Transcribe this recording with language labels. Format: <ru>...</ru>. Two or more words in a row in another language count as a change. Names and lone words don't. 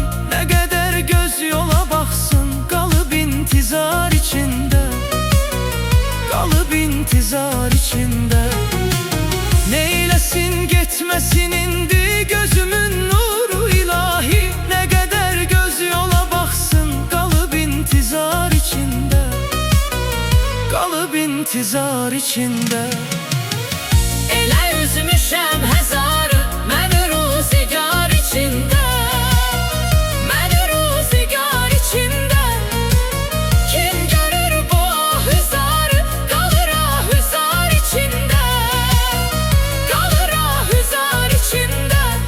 <tr>Ne kadar göz yola baksın, kalıp intizar içinde, kalıp intizar içinde.</tr> <az>Neylesin getmesin indi gözümün nuru ilahi.</az> <tr>Ne kadar göz yola baksın, kalıp intizar içinde, kalıp intizar içinde.</tr> <az>Elə üzmüşəm həzarı, mən ruzigar içində, mən ruzigar içində. Kim görür bu ahızarı, qalır ahızar içində, qalır ahızar içində.</az>